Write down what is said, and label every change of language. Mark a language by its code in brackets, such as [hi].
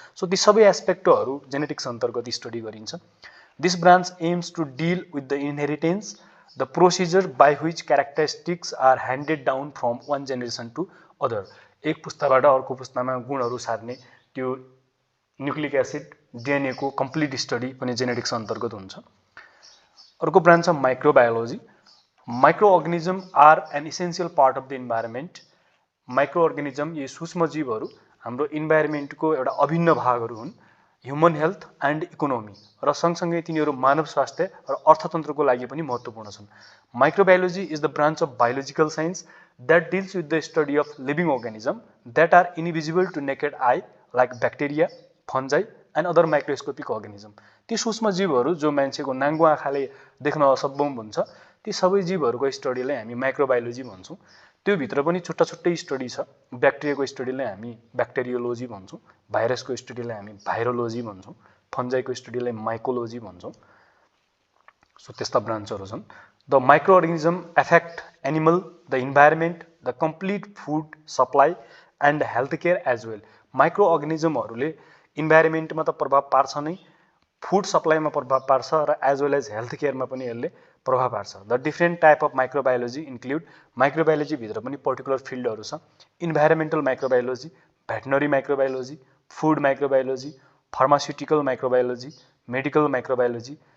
[ne] So ती सबै एस्पेक्टहरू genetics अन्तर्गत स्टडी गरिन्छ। [en] This branch aims to deal with the inheritance, the procedure by which characteristics are handed down from one generation to other. [ne] एक पुस्ताबाट अर्को पुस्तामा गुणहरू सार्ने त्यो न्युक्लिक एसिड डिएनएको कम्प्लिट स्टडी पनि जेनेटिक्स अन्तर्गत हुन्छ। अर्को ब्रान्च छ microbiology. [en] Micro organism are an essential part of the environment. [ne] Micro अर्गेनिजम यी सूक्ष्म जीवहरू हाम्रो इन्भाइरोमेन्टको एउटा अभिन्न भागहरू हुन्। [en] human health and economy [ne] र सँगसँगै तिनीहरू मानव स्वास्थ्य र अर्थतन्त्रको लागि पनि महत्त्वपूर्ण छन्। [en] Microbiology is the branch of biological science that deals with the study of living organism that are invisible to naked eye like bacteria, fungi and other microscopic organism. [ne] ती सूक्ष्म जीवहरू जो मान्छेको नाङ्गो आँखाले देख्न असम्भव हुन्छ, ती सबै जीवहरूको स्टडीलाई हामी माइक्रोबायोलोजी भन्छौँ। त्यो भित्र पनि छुट्टा छुट्टै स्टडी छ। ब्याक्टेरियाको स्टडीलाई हामी ब्याक्टेरियोलोजी भन्छौँ, भाइरसको स्टडीलाई हामी भाइरोलोजी भन्छौँ, फन्जाईको स्टडीलाई माइकोलोजी भन्छौँ। सो त्यस्ता ब्रान्चहरू छन्। [en] The micro organism affect animal, the environment, the complete food supply and health care as well. [ne] Micro अर्गेनिजमहरूले इन्भाइरोमेन्टमा त प्रभाव पार्छ नै, फुड सप्लाईमा प्रभाव पार्छ र एज वेल एज हेल्थ केयरमा पनि यसले प्रभाव पार्छ। [en] the different type of microbiology include, [ne] microbiology भित्र पनि पर्टिकुलर फिल्डहरू छ। [en] Environmental microbiology, veterinary microbiology, food microbiology, pharmaceutical microbiology, medical microbiology.